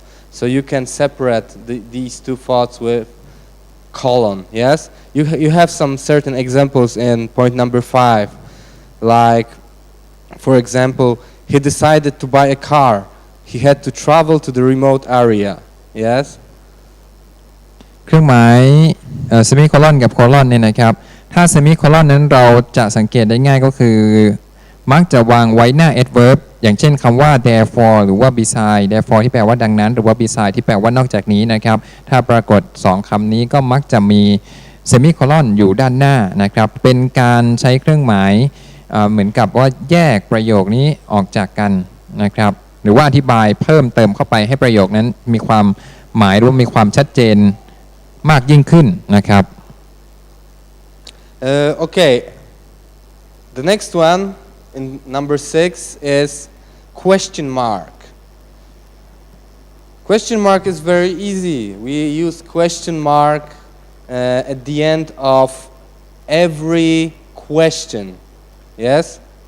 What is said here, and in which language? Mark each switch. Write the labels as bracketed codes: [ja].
[en] So you can separate these two thoughts with colon. Yes, you have some certain examples in point number 5, like for example, he decided to buy a car. He had to travel to the remote area. Yes. [th] เครื่องหมายsemicolon กับ colon เนี่ยนะครับถ้า semicolon นั้นเราจะสังเกตได้ง่ายก็คือมักจะวางไว้หน้า adverb อย่างเช่นคำว่า therefore หรือว่า beside therefore ที่แปลว่าดังนั้นหรือว่า beside ที่แปลว่านอกจากนี้นะครับถ้าปรากฏ2คำนี้ก็มักจะมี semicolon อยู่ด้านหน้านะครับเป็นการใช้เครื่องหมาย เหมือนกับว่าแยกประโยคนี้ออกจากกันนะครับหรือว่าอธิบายเพิ่มเติมเข้าไปให้ประโยคนั้นมีความหมายหรือมีความชัดเจนมากยิ่งขึ้นนะครับ [en] Okay, the next one in number 6 is question mark. Question mark is very easy. We use question mark at the end of every question. Yes?